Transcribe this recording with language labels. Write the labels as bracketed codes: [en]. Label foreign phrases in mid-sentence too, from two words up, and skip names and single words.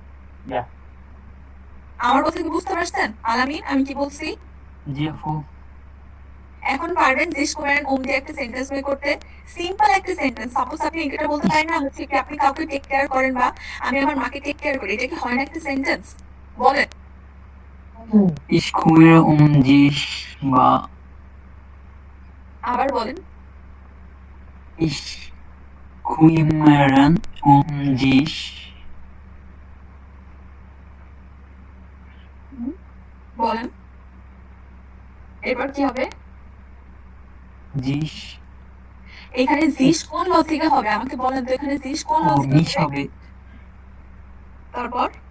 [bn] আমার কথা কি বুঝতে পারছেন আলামিন আমি কি বলছি? জি আপু। এখন পারবেন জিস কুমার ওম দিয়ে একটা [en] sentence make [bn] করতে? সিম্পল একটা সেন্টেন্স। সাপোজ আপনি এটা বলতে পারেন না হচ্ছে কি আপনি কাউকে [en] take care [bn] করেন বা আমি আমার মাকে [en] take care [bn] করি, এটা কি হয় না একটা সেন্টেন্স? বলেন। [de] Ich kümmere dich বা [bn] আবার বলেন। [de] Ich kümmere dich [bn] বলেন, এরপর কি হবে? [de] dich [bn] এখানে জিস কোন লজিকে হবে আমাকে বলেন তো, এখানে জিস কোন লজিকে mich হবে। তারপর